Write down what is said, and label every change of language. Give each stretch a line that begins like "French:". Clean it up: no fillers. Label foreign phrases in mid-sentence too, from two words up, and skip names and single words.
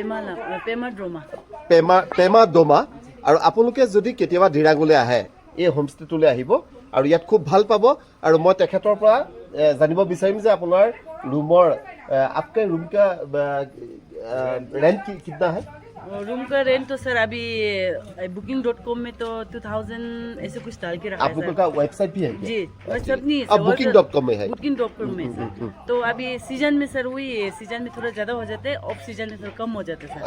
Assamese: পেমা ডোমা আৰু আপোনালোকে যদি কেতিয়াবা দিৰাঙলৈ আহে এই হোমষ্টেটোলৈ আহিব আৰু ইয়াত খুব ভাল পাব আৰু মই তেখেতৰ পৰা জানিব বিচাৰিম যে আপোনাৰ ৰুমৰ
Hindi: आपके रूम का रेंट कितना है रूम का रेंट तो सर अभी booking.com में तो 2000 ऐसे कुछ डाल के रखा है। आप लोगों का वेबसाइट भी है क्या? जी वेबसाइट नहीं है, अब booking.com में है। booking.com में सर तो अभी सीजन में सर वही है, सीजन में थोड़ा ज्यादा हो जाते हैं, ऑफ सीजन में थोड़ा कम हो जाते हैं सर।